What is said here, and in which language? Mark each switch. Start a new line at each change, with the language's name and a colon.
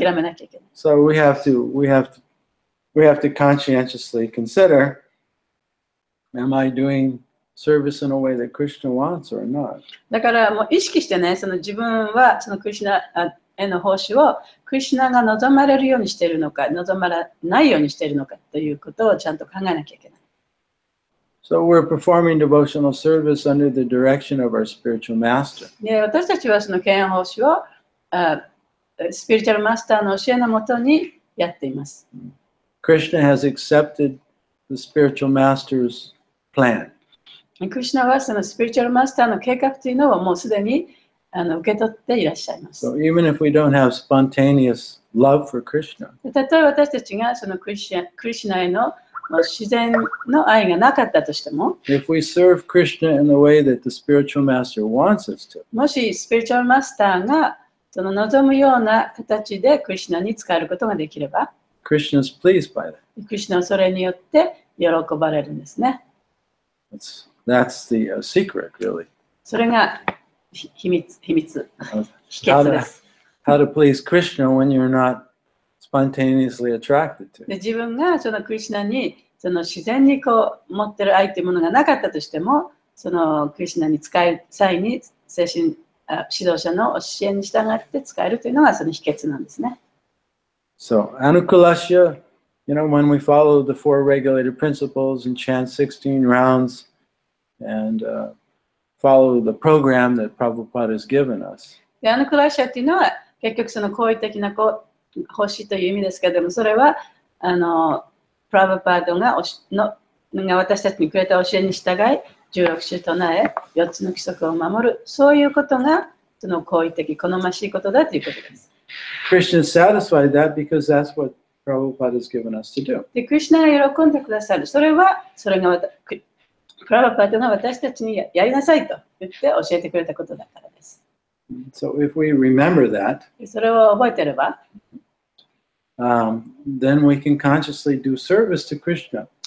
Japanese: 諦めなきゃいけない。
English: So we have to conscientiously consider, am I doing service in a way that Krishna wants or not?
Japanese: だからもう意識してね、その自分はそのクリシュナへの奉仕をクリシュナが望まれるようにしているのか、望まれないようにしているのかということをちゃんと考えなきゃいけない。
English: So we're performing devotional service under the direction of our spiritual master.
Japanese: で、私たちはその献身奉仕をスピリチュアルマスターの教えのもとにやっています。
English: Krishna has accepted the spiritual master's plan.
Japanese: クリシュナはそのスピリチュアルマスターの計画というのをもうすでに受け取っていらっしゃいます。
English: So even if we don't have spontaneous love for Krishna,
Japanese: たとえ私たちがそのクリシュナへの自然の愛がなかったとしても、
English: if we serve Krishna in the way that the spiritual master wants us to,
Japanese: もしスピリチュアルマスターがその望むような形でクリシュナに使えることができれば、
English: Krishna is pleased by that.
Japanese: クリシュナはそれによって喜ばれるんですね。
English: That's the secret, really.
Japanese: それが秘密です。
English: How to please Krishna when you're not spontaneously attracted to.
Japanese: で自分がそのクリシュナにその自然にこう持ってる愛というものがなかったとしても、そのクリシュナに使う際に精神指導者の教えに従って使えるというのがその秘訣なんですね。
English: So, anukulasya, when we follow the 4 regulated principles and chant 16 rounds and follow the program that Prabhupada has given us.
Japanese: でアヌクラシャというのは結局その好意的な奉仕という意味ですけれども、それはプラブパードが私たちにくれた教えに従い、16種唱え、4つの規則を守る、そういうことがその好意的、好ましいことだということです。
English: Krishna is satisfied that because that's what Prabhupada has given us to do.
Japanese: で、クリシュナが喜んでくださる。それがプラブパードが私たちにやりなさいと言って教えてくれたことだからです。
English: So if we remember that,
Japanese: それを覚えてれば、
English: then we can consciously do service to Krishna.